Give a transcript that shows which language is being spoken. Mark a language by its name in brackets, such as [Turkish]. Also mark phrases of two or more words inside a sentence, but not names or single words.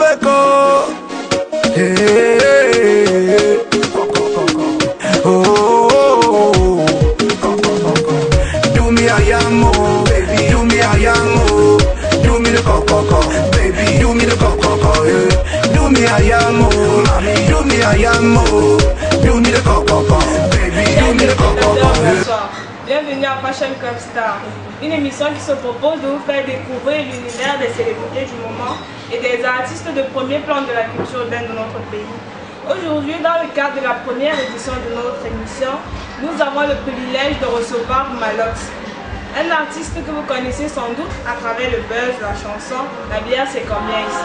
[English] Yamo. Hey, hey, hey. Oh, do me a Yamo, baby, do me a Yamo. Do me the coco, baby, do me the coco, yeah. Do me a Yamo, mommy, do me a Yamo. Do me the coco, baby, do me the coco, yeah. [French] Bienvenue à Fashion Club Star, une émission qui se propose de vous faire découvrir l'univers des célébrités du moment et des artistes de premier plan de la culture urbaine de notre pays. Aujourd'hui, dans le cadre de la première édition de notre émission, nous avons le privilège de recevoir Malox, un artiste que vous connaissez sans doute à travers le buzz de la chanson La bière c'est combien ici.